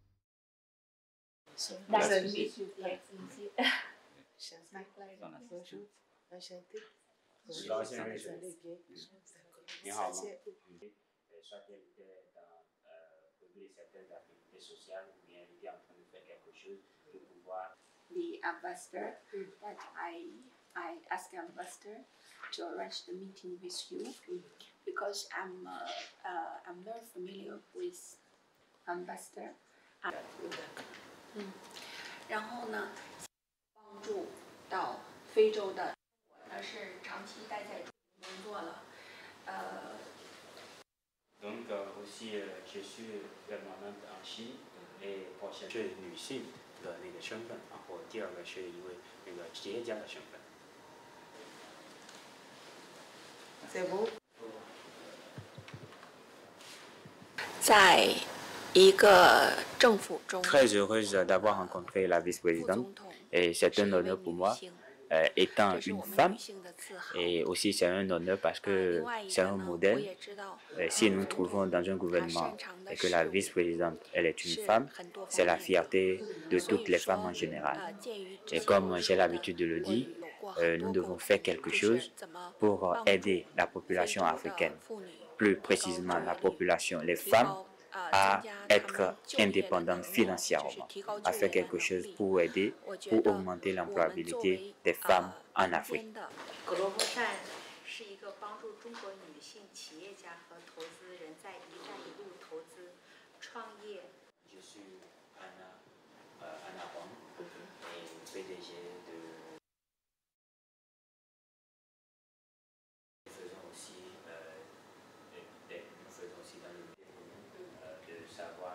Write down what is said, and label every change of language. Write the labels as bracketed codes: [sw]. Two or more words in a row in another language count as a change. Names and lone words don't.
[fr] Soit elle était dans certaines activités sociales ou bien elle était en train de faire quelque chose pour pouvoir. [en] The ambassador that I asked the ambassador to arrange the meeting with you because I'm very familiar with ambassador. [zh] 然后呢，帮助到非洲的，我是长期待在中国工作了， [fr] Donc aussi, je suis permanente en Chine et prochainement. [zh] 是女性的那个身份，然后第二个是一位那个企业家的身份。 [fr] C'est beau. [zh] 在一个政府中， [fr] Très heureuse d'avoir rencontré la vice-présidente et c'est un honneur pour moi. Étant une femme, et aussi c'est un honneur parce que c'est un modèle. Si nous nous trouvons dans un gouvernement et que la vice-présidente, elle est une femme, c'est la fierté de toutes les femmes en général. Et comme j'ai l'habitude de le dire, nous devons faire quelque chose pour aider la population africaine, plus précisément la population, les femmes, à être indépendante financièrement, à faire quelque chose pour aider, pour augmenter l'employabilité des femmes en Afrique. [zh] 是一个帮助中国女性企业家和投资人在“一带一路”投资、创业。 [fr] Je suis Anna Wang, et PDG de. Nous faisons aussi dans le développement de sa